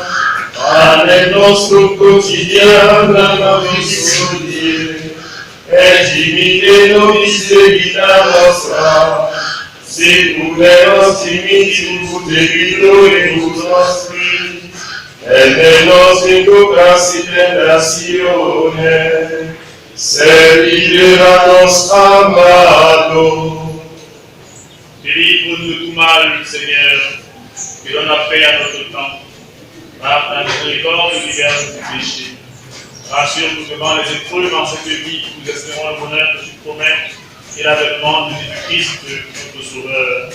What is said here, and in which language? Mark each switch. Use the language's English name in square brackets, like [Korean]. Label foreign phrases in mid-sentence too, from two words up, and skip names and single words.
[Latin] Panem nostrum quotidianum nobis hodie, et dimite nobis debita nostra, secum nos dimittimus debitoribus nostri, et ne nos inducas in tentatione, sed libera nos a malo. [French] Délivre-nous de tout mal, Seigneur, que l'on a fait à notre temps. Par ta miséricorde, libère-nous du péché. Rassure-nous devant les épreuves en cette vie, nous espérons le bonheur que tu promets et l'avènement de Jésus-Christ, notre Sauveur.